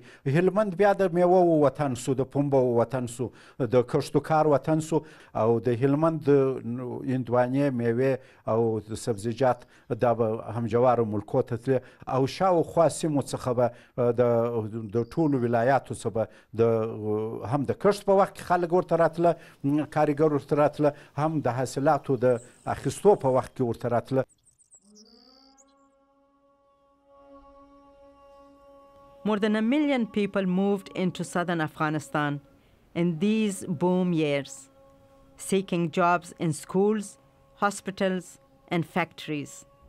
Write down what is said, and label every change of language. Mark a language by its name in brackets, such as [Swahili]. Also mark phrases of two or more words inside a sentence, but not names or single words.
[Pashto] هلمند بیا د میوو وطن سو، د پنبو وطن سو، د کښتو کار وطن سو او د هلمند هندوانې میوې او د سبزیجات دا به همجوارو ملکو ته تلې او شاوخوا سیمو څخه به د ټولو ولایاتو څخه به هم د کښت په وخت کې خلک ورته راتله، کارګر ورته راتله، هم د حاصلاتو د اخیستو په وخت کې ورته راتله. [English] More than 1 million people moved into southern Afghanistan in these boom years, seeking jobs in schools, hospitals, and factories.